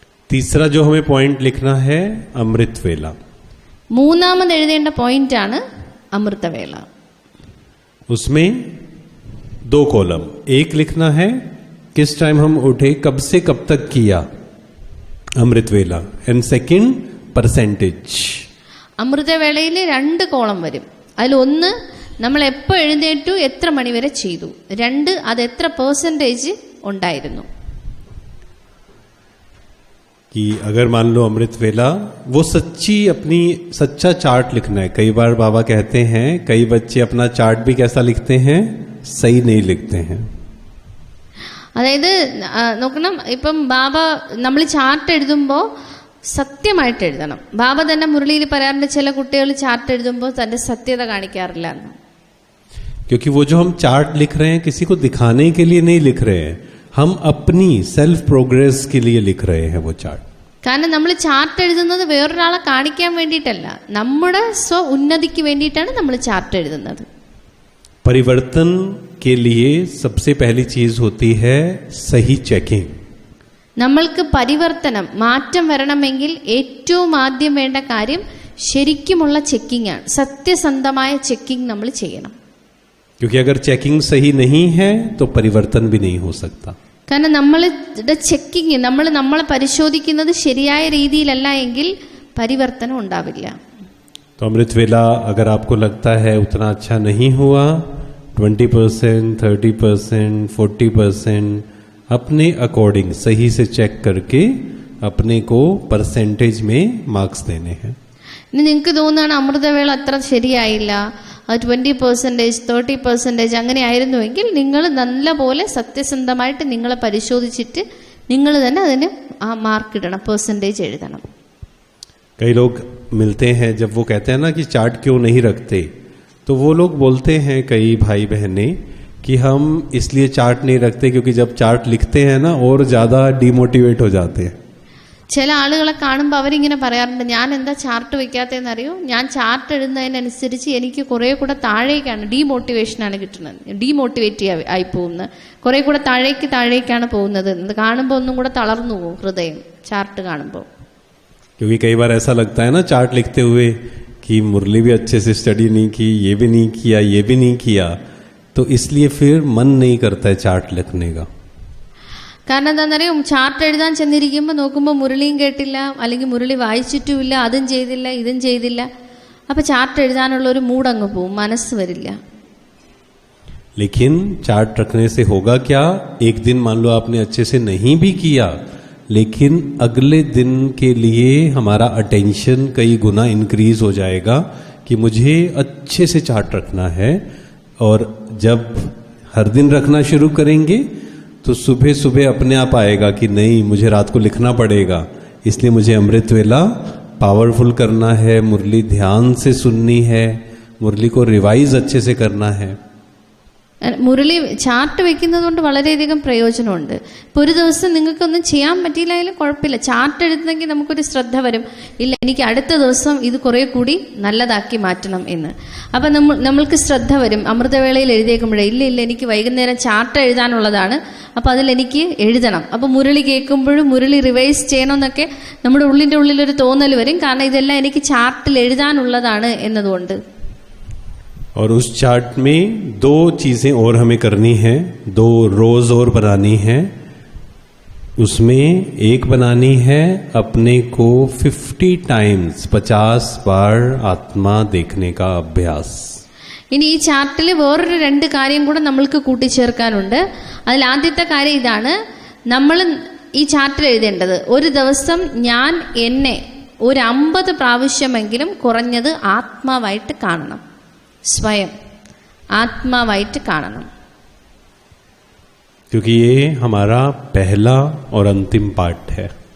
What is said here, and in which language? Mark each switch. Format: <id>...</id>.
<hi>तीसरा जो हमें पॉइंट लिखना है, अमृत वेला.</hi> <ml>മൂന്നാമത് എഴുതേണ്ട പോയിന്റ് ആണ് അമൃതവേള.</ml> <hi>उसमें 2 कॉलम. एक लिखना है किस टाइम हम उठे, कब से कब तक किया अमृत वेला, एंड सेकंड परसेंटेज.</hi> <ml>അമൃതവേളയിൽ 2 കോളം വരും. അതിൽ ഒന്ന് നമ്മൾ എപ്പോൾ എഴുന്നേറ്റു, എത്ര മണിവരെ ചെയ്തു. 2 അത് എത്ര പെർസെൻറ്റേജ് ഉണ്ടായിരുന്നു.</ml> <hi>कि अगर मान लो अमृत वेला, वो सच्ची अपनी सच्चा चार्ट लिखना है. कई बार बाबा कहते हैं कई बच्चे अपना चार्ट भी कैसा लिखते हैं, सही नहीं लिखते हैं.</hi> <ml>അതായത് നോക്കണം, ഇപ്പം ബാബ നമ്മൾ ചാർട്ട് എഴുതുമ്പോൾ സത്യമായിട്ട് എഴുതണം. ബാബ തന്നെ മുരളിയിൽ പറയാറുണ്ട്, ചില കുട്ടികൾ ചാർട്ട് എഴുതുമ്പോൾ തന്റെ സത്യത കാണിക്കാറില്ല എന്ന്.</ml> <hi>क्योंकि वो जो हम चार्ट लिख रहे हैं किसी को दिखाने के लिए नहीं लिख रहे हैं, हम अपनी सेल्फ प्रोग्रेस के लिए लिख रहे हैं वो चार्ट.</hi> <ml>കാരണം നമ്മൾ ചാർട്ട് എഴുതുന്നത് വേറൊരാളെ കാണിക്കാൻ വേണ്ടിയിട്ടല്ല, നമ്മുടെ സ്വ ഉന്നതിക്ക് വേണ്ടിയിട്ടാണ് നമ്മൾ ചാർട്ട് എഴുതുന്നത്.</ml> <hi>परिवर्तन के लिए सबसे पहली चीज होती है सही चेकिंग.</hi> <ml>നമ്മൾക്ക് പരിവർത്തനം, മാറ്റം വരണമെങ്കിൽ ഏറ്റവും ആദ്യം വേണ്ട കാര്യം ശരിക്കുമുള്ള ചെക്കിംഗ് ആണ്. സത്യസന്ധമായ ചെക്കിംഗ് നമ്മൾ ചെയ്യണം.</ml> <hi>क्योंकि अगर चेकिंग सही नहीं है तो परिवर्तन भी नहीं हो सकता.</hi> <ml>കാരണം നമ്മളുടെ ചെക്കിങ്, നമ്മളെ പരിശോധിക്കുന്നത് ശരിയായ രീതിയിലല്ല എങ്കിൽ പരിവർത്തനം ഉണ്ടാവില്ല.</ml> <hi>तो अमृत वेला अगर आपको लगता है उतना अच्छा नहीं हुआ, 20%, 30%, 40%, अपने अकॉर्डिंग सही से चेक करके अपने को परसेंटेज में मार्क्स देने हैं.</hi> <ml>ഇനി നിങ്ങൾക്ക് തോന്നുകയാണ് അമൃതവേള അത്ര ശരിയായില്ല, 20%, 30% അങ്ങനെ ആയിരുന്നുവെങ്കിൽ നിങ്ങൾ നല്ലപോലെ സത്യസന്ധമായിട്ട് നിങ്ങളെ പരിശോധിച്ചിട്ട് നിങ്ങൾ തന്നെ അതിന് ആ മാർക്ക് ഇടണം, പെർസെൻറ്റേജ് എഴുതണം.</ml> <hi>कई लोग मिलते हैं, जब वो कहते हैं ना कि चार्ट क्यों नहीं रखते, तो वो लोग बोलते हैं कई भाई बहनें कि हम इसलिए चार्ट नहीं रखते क्योंकि जब चार्ट लिखते हैं ना और ज़्यादा डिमोटिवेट हो जाते हैं.</hi> <ml>ചില ആളുകളെ കാണുമ്പോൾ അവരിങ്ങനെ പറയാറുണ്ട്, ഞാൻ എന്താ ചാർട്ട് വെക്കാത്തതെന്ന് അറിയോ, ഞാൻ ചാർട്ട് എഴുതുന്നതിനനുസരിച്ച് എനിക്ക് കുറേ കൂടെ താഴേക്കാണ്, ഡീമോട്ടിവേഷനാണ് കിട്ടുന്നത്, ഡീമോട്ടിവേറ്റ് ആയി പോകുന്നത്, കുറേ കൂടെ താഴേക്കാണ് പോകുന്നത്. ഇത് കാണുമ്പോൾ ഒന്നും കൂടെ തളർന്നു പോകും ഹൃദയം ചാർട്ട് കാണുമ്പോൾ.</ml> <hi>क्योंकि कई बार ऐसा लगता है ना चार्ट लिखते हुए कि मुरली भी अच्छे से स्टडी नहीं की, ये भी नहीं किया, ये भी नहीं किया, तो इसलिए फिर मन नहीं करता है चार्ट लिखने का.</hi> <ml>കാരണം എന്താണെന്നറിയാം, ചാർട്ട് എഴുതാൻ ചെന്നിരിക്കുമ്പോൾ നോക്കുമ്പോൾ മുരളിയും കേട്ടില്ല, അല്ലെങ്കിൽ മുരളി വായിച്ചിട്ടുമില്ല, അതും ചെയ്തില്ല, ഇതും ചെയ്തില്ല. അപ്പം ചാർട്ട് എഴുതാനുള്ള ഒരു മൂഡ് അങ്ങ് പോവും, മനസ്സ് വരില്ല.</ml> <hi>लेकिन चार्ट रखने से होगा क्या, एक दिन मान लो आपने अच्छे से नहीं भी किया, लेकिन अगले दिन के लिए हमारा अटेंशन कई गुना इंक्रीज हो जाएगा कि मुझे अच्छे से चार्ट रखना है. और जब हर दिन रखना शुरू करेंगे तो सुबह सुबह अपने आप आएगा कि नहीं, मुझे रात को लिखना पड़ेगा, इसलिए मुझे अमृत वेला पावरफुल करना है, मुरली ध्यान से सुननी है, मुरली को रिवाइज अच्छे से करना है.</hi> <ml>മുരളി ചാർട്ട് വെക്കുന്നത് കൊണ്ട് വളരെയധികം പ്രയോജനമുണ്ട്. ഇപ്പോൾ ഒരു ദിവസം നിങ്ങൾക്കൊന്നും ചെയ്യാൻ പറ്റിയില്ലെങ്കിലും കുഴപ്പമില്ല, ചാർട്ട് എഴുതുന്നെങ്കിൽ നമുക്കൊരു ശ്രദ്ധ വരും, ഇല്ല എനിക്ക് അടുത്ത ദിവസം ഇത് കുറേ കൂടി നല്ലതാക്കി മാറ്റണം എന്ന്. അപ്പം നമ്മൾക്ക് ശ്രദ്ധ വരും. അമൃതവേളയിൽ എഴുതിയേക്കുമ്പോഴേ ഇല്ല എനിക്ക് വൈകുന്നേരം ചാർട്ട് എഴുതാനുള്ളതാണ്, അപ്പോൾ അതിലെനിക്ക് എഴുതണം. അപ്പോൾ മുരളി കേൾക്കുമ്പോഴും മുരളി റിവൈസ് ചെയ്യണമെന്നൊക്കെ നമ്മുടെ ഉള്ളിൻ്റെ ഉള്ളിലൊരു തോന്നൽ വരും, കാരണം ഇതെല്ലാം എനിക്ക് ചാർട്ടിൽ എഴുതാനുള്ളതാണ് എന്നതുകൊണ്ട്.</ml> <hi>और उस चार्ट में 2 चीजें और हमें करनी है, 2 रोज और बनानी है. उसमें एक बनानी है अपने को 50 टाइम्स 50 बार आत्मा देखने का अभ्यास.</hi> <ml>ഇനി ഈ ചാർട്ടിൽ വേറൊരു 2 കാര്യം കൂടെ നമ്മൾക്ക് കൂട്ടിച്ചേർക്കാനുണ്ട്. അതിൽ ആദ്യത്തെ കാര്യം ഇതാണ്, നമ്മൾ ഈ ചാർട്ടിൽ എഴുതേണ്ടത് ഒരു ദിവസം ഞാൻ എന്നെ ഒരു 50 പ്രാവശ്യമെങ്കിലും കുറഞ്ഞത് ആത്മാവായിട്ട് കാണണം. സ്വയം ആത്മാവായിട്ട് കാണണം.</ml> <hi>क्योंकि ये हमारा पहला और अंतिम पाठ है.</hi>